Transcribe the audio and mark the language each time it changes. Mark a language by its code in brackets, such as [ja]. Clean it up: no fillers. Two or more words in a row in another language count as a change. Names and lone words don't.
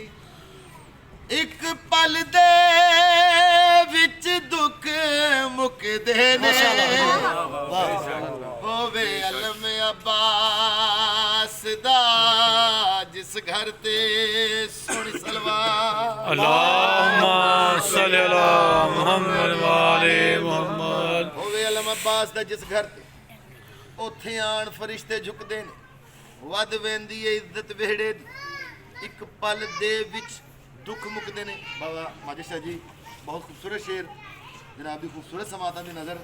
[pa] ایک پل دے وچ دکھ مکدے نے. ہووے علم عباس دا جس گھر تے سونی سلوات. [ar] اللہم صلی علی محمد و آلِ محمد. [pa] ہووے علم عباس دا جس گھر تے اوتھے آن فرشتے جھکدے نے. ود ویندی اے عزت ویڑے دی. ایک پل دے وچ دکھ مکدے نے. بابا ماجد شاہ جی بہت خوبصورت شعر, جناب دی خوبصورت سماعتاں دی نظر.